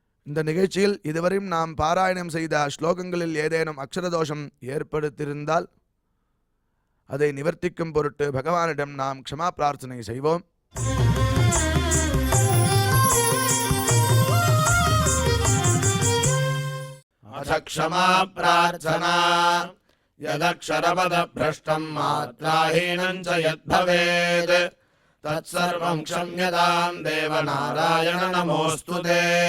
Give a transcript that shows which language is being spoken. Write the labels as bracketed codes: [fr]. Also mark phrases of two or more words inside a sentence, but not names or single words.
[ta] இந்த நிகழ்ச்சியில் இதுவரையும் நாம் பாராயணம் செய்த ஸ்லோகங்களில் ஏதேனும் அக்ஷரதோஷம் ஏற்படுத்தியிருந்தால் அதை நிவர்த்திக்கும் பொருட்டு பகவானிடம் நாம் க்ஷமா பிரார்த்தனை செய்வோம். [sa] अथ क्षमा प्रार्थना यदक्षरपदभ्रष्टं मात्राहीनं च यद्भवेत् तत्सर्वं क्षम्यतां देवनारायण नमोऽस्तु ते।